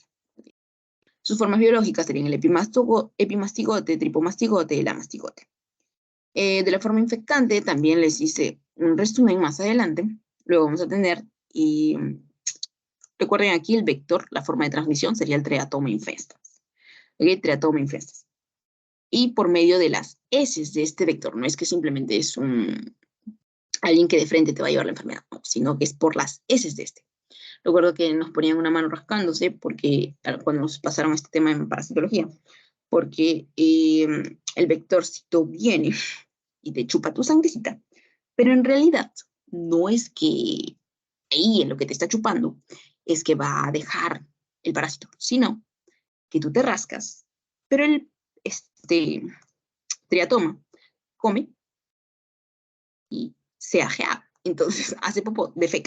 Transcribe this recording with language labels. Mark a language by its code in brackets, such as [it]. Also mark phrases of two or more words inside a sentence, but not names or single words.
[es] Sus formas biológicas serían el epimastigote, tripomastigote y el amastigote. De la forma infectante también les hice un resumen más adelante. Luego vamos a tener, y recuerden aquí el vector, la forma de transmisión sería el Triatoma infestans. ¿Ok? Triatoma infestans. Y por medio de las heces de este vector, no es que simplemente es alguien que de frente te va a llevar la enfermedad, no, sino que es por las heces de este. Recuerdo que nos ponían una mano rascándose porque cuando nos pasaron este tema en parasitología, porque el vectorcito viene y te chupa tu sangrecita, pero en realidad no es que ahí en lo que te está chupando es que va a dejar el parásito, sino que tú te rascas, pero el triatoma come y se ajea, entonces hace popó, defeca.